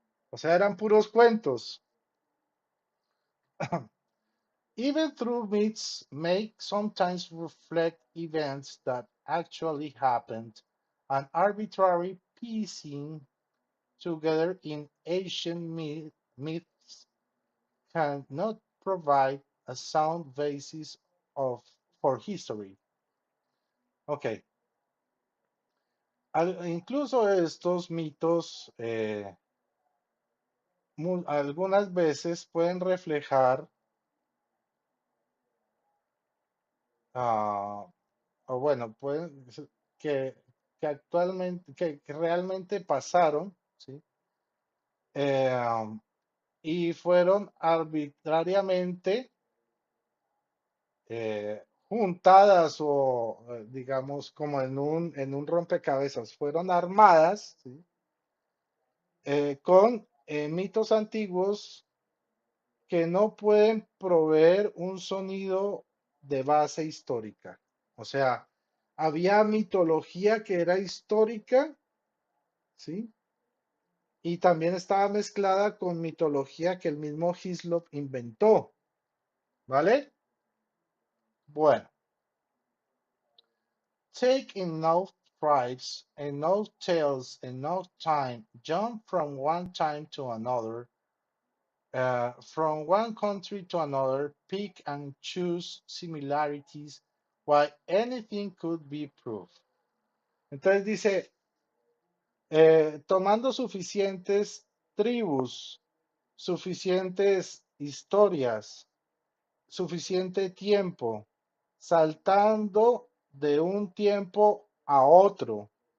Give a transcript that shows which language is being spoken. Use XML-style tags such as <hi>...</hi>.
<es>O sea, eran puros cuentos.</es> <en>Even through myths may sometimes reflect events that actually happened, and arbitrary piecing together in ancient myths cannot provide a sound basis for history.</en> <es>Ok, incluso estos mitos algunas veces pueden reflejar, uh, o bueno, pueden que, que actualmente, que realmente pasaron, ¿sí? Eh, y fueron arbitrariamente juntadas o, digamos, como en un rompecabezas, fueron armadas, ¿sí? Con mitos antiguos que no pueden proveer un sonido de base histórica. O sea, había mitología que era histórica, ¿sí? Y también estaba mezclada con mitología que el mismo Hislop inventó, ¿vale? Bueno,</es> <en>take enough tribes, enough tales, enough time, jump from one time to another, from one country to another, pick and choose similarities, while anything could be proved.</en> <es>Entonces dice, tomando suficientes tribus, suficientes historias, suficiente tiempo, saltando de un tiempo a otro,</es>